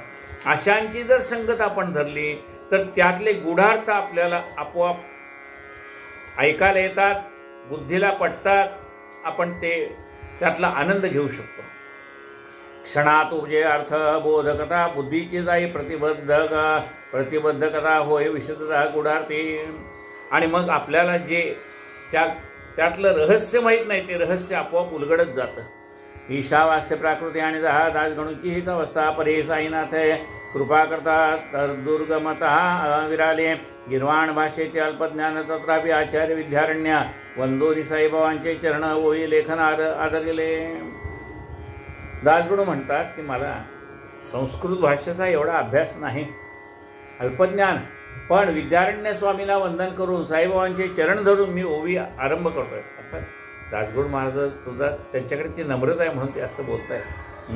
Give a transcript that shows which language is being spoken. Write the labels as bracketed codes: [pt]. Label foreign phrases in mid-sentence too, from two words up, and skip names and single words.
[mr] अशांची जर संगत आपण धरली तर त्यातले गूढार्थ आपल्याला आपोआप ऐकायला येतात, बुद्धीला पटतात, आपण ते त्यातला आनंद घेऊ शकतो. क्षणात उपजे अर्थ बोधकता. बुद्धीची जाई प्रतिबद्धकता होय विशदता गुढार्थी. आणि मग आपल्याला जे त्यातलं रहस्य माहीत नाही ते रहस्य आपोआप उलगडत जातं. ईशावास्य प्राकृती आणि दासगणूची हीच अवस्था. परे साईनाथ कृपा करतात तर दुर्गमता विराले. गिरवाण भाषेचे अल्पज्ञान तत्रापि आचार्य विद्यारण्य. वंदोनी साईबाबांचे चरण होई लेखन आदरले. दासगणू म्हणतात की मला संस्कृत भाषेचा एवढा अभ्यास नाही, अल्पज्ञान, पण विद्यारण्य स्वामीला वंदन करून साईबाबांचे चरण धरून मी ओवी आरंभ करतोय. अर्थात दासगणू महाराज सुद्धा त्यांच्याकडे ती नम्रता आहे म्हणून ते असं बोलत आहे.